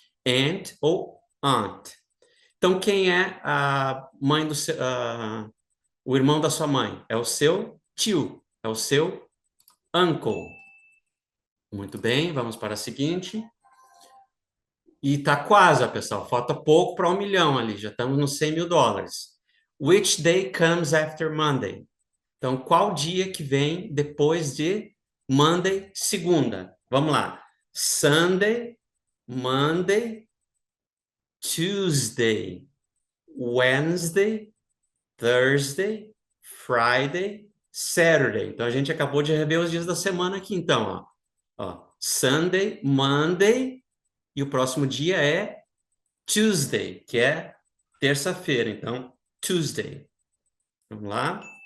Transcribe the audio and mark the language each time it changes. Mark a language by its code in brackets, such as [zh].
[pt] Aunt ou aunt. Então, quem é a mãe do seu, o irmão da sua mãe? É o seu tio, é o seu uncle. Muito bem, vamos para a seguinte. E tá quase, ó, pessoal, falta pouco para 1 milhão ali, já estamos nos US$ 100.000. [en] Which day comes after Monday? [pt] Então, qual dia que vem depois de Monday, segunda? Vamos lá. [en] Sunday, Monday, Tuesday, Wednesday, Thursday, Friday, Saturday. [pt] Então, a gente acabou de rever os dias da semana aqui, então, ó. Sunday, Monday, e o próximo dia é Tuesday, que é terça-feira. Então, Tuesday. Vamos lá.